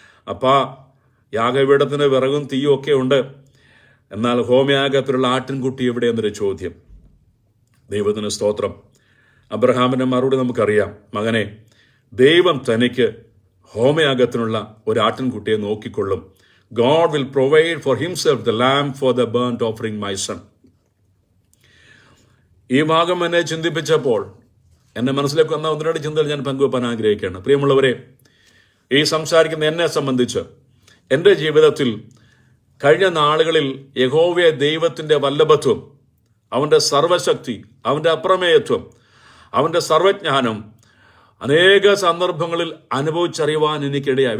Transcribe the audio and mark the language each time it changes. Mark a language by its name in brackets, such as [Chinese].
[Malayalam] അപ്പാ, യാഗപീഠത്തിന് വിറകും തീയും ഒക്കെ ഉണ്ട്, എന്നാൽ ഹോമയാഗത്തിലുള്ള ആട്ടിൻകുട്ടി എവിടെ എന്നൊരു ചോദ്യം. ദൈവത്തിന് സ്തോത്രം. അബ്രഹാമിന്റെ മറുപടി നമുക്കറിയാം. മകനെ, ദൈവം തനിക്ക് ഹോമയാഗത്തിനുള്ള ഒരു ആട്ടിൻകുട്ടിയെ നോക്കിക്കൊള്ളും. [English] God will provide for himself the lamb for the burnt offering, my son. [Malayalam] ഈ ഭാഗം എന്നെ ചിന്തിപ്പിച്ചപ്പോൾ എന്നെ മനസ്സിലേക്ക് വന്ന ഒന്ന് രണ്ട് ചിന്തകൾ ഞാൻ പങ്കുവെപ്പാൻ ആഗ്രഹിക്കുകയാണ്. പ്രിയമുള്ളവരെ, ഈ സംസാരിക്കുന്ന എന്നെ സംബന്ധിച്ച് എൻ്റെ ജീവിതത്തിൽ കഴിഞ്ഞ നാളുകളിൽ യഹോവയെ ദൈവത്തിൻ്റെ വല്ലഭത്വം, അവൻ്റെ സർവശക്തി, അവൻ്റെ അപ്രമേയത്വം, അവൻ്റെ സർവജ്ഞാനം അനേക സന്ദർഭങ്ങളിൽ അനുഭവിച്ചറിയുവാൻ എനിക്കിടയായി.